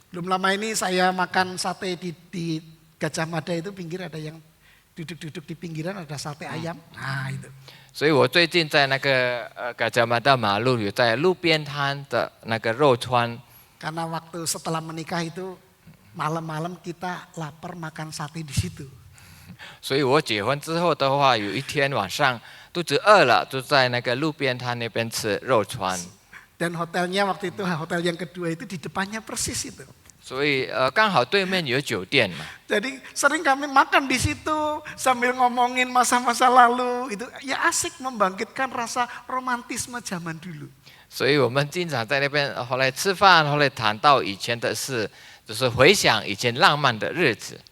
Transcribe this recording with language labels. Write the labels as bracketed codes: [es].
[id] Belum lama ini saya makan sate di Gajah Mada itu pinggir ada yang duduk-duduk di pinggiran ada sate ayam. Nah itu. [zh] 所以我最近在那个嘎加马大马路有在路边摊的那个肉串， [id] Karena waktu setelah menikah itu malam-malam kita lapar makan sate di situ. [zh] 所以我结婚之后的话，有一天晚上肚子饿了，就在那个路边摊那边吃肉串。 [id] Dan hotelnya waktu itu hotel yang kedua itu di depannya persis itu. [zh] 所以刚好对面有酒店嘛， [id] Jadi sering kami makan di situ sambil ngomongin masa-masa lalu itu ya asik membangkitkan rasa romantisme zaman dulu. [zh] 所以我们经常在那边后来吃饭，后来谈到以前的事，就是回想以前浪漫的日子。